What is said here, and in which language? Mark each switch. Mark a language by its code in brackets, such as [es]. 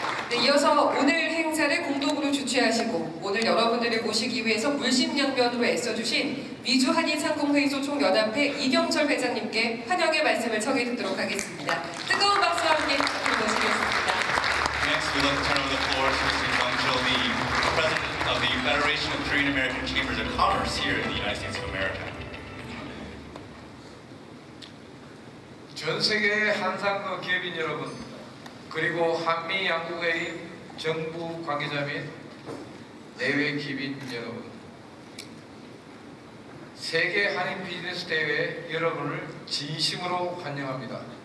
[ko] 네, 이어서 오늘 행사를 공동으로 주최하시고 오늘 여러분들을 모시기 위해서 물심양면으로 애써주신 미주 한인상공회의소 총연합회 이경철 회장님께 환영의 말씀을 청해 듣도록 하겠습니다. 뜨거운 박수와 함께 앞으로 모시겠습니다. [en] Next, we'd like to turn over the floor to Mr. Young Chil, the President of the Federation of Korean American Chambers of Commerce here in the United States of America. [ko] 전 세계의 한상도 기업인 여러분, 그리고 한미 양국의 정부 관계자 및 내외 기업인 여러분, 세계 한인 비즈니스 대회 여러분을 진심으로 환영합니다.